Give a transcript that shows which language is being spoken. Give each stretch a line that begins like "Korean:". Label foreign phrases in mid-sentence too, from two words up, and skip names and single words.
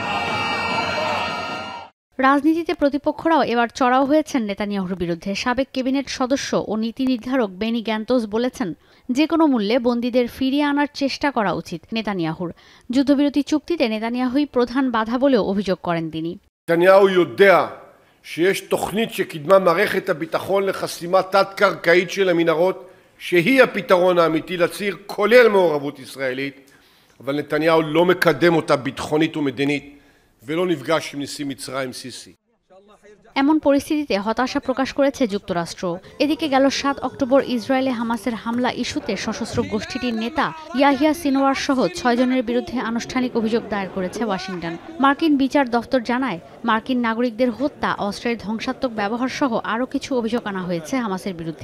Bangla: রাজনীতিতে প্রতিপক্ষরাও এবার চড়াও হয়েছেন নেতানিয়াহুর বিরুদ্ধে। সাবেক ক্যাবিনেট সদস্য ও নীতি নির্ধারক বেনি গ্যান্তোস বলেছেন, যে কোনো মূল্যে বন্দীদের ফিরিয়ে আনার চেষ্টা করা উচিত নেতানিয়াহুর। যুদ্ধবিরতি চুক্তিতে নেতানিয়াহুই প্রধান বাধা বলেও অভিযোগ করেন তিনি।
Hebrew: נתניהו יודע שיש תוכנית שקידמה מערכת הביטחון לחסימה תת-קרקעית של המנהרות שהיא הפתרון האמיתי לציר כולל מעורבות ישראלית, אבל נתניהו לא מקדם אותה ביטחונית ומדינית ולא נפגש עם נשיא מצרים סיסי।
Bangla: এমন পরিস্থিতিতে হতাশা প্রকাশ করেছে যুক্তরাষ্ট্র। এদিকে গেল ৭ অক্টোবর ইসরায়েলে হামাসের হামলা ইস্যুতে সশস্ত্র গোষ্ঠীটির নেতা ইয়াহিয়া সিনওয়ার সহ ৬ জনের বিরুদ্ধে আনুষ্ঠানিক অভিযোগ দায়ের করেছে ওয়াশিংটন। মার্কিন বিচার দফতর জানায়, মার্কিন নাগরিকদের হত্যা, অস্ত্রের ধ্বংসাত্মক ব্যবহার সহ আরও কিছু অভিযোগ আনা হয়েছে হামাসের বিরুদ্ধে।